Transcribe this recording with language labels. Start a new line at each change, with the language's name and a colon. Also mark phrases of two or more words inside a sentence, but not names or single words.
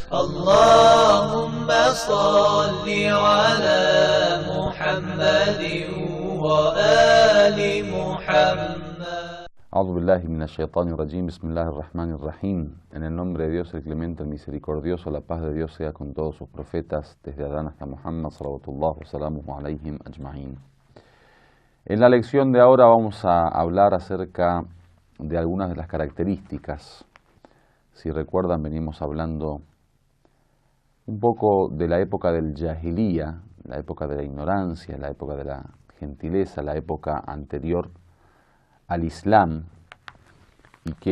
Arabic: اللهم صل على محمد وآل محمد. أعوذ بالله من الشيطان الرجيم بسم الله الرحمن الرحيم.
Spanish: En el nombre de Dios, el clemente, el misericordioso, la paz de Dios sea con todos sus profetas, desde Adán hasta Muhammad,
Arabic: صلوات الله وسلامه عليهم أجمعين.
Spanish: En la lección de ahora vamos a hablar acerca de algunas de las características. Si recuerdan, venimos hablando un poco de la época del Jahiliya, la época de la ignorancia, la época de la gentileza, la época anterior al Islam, y que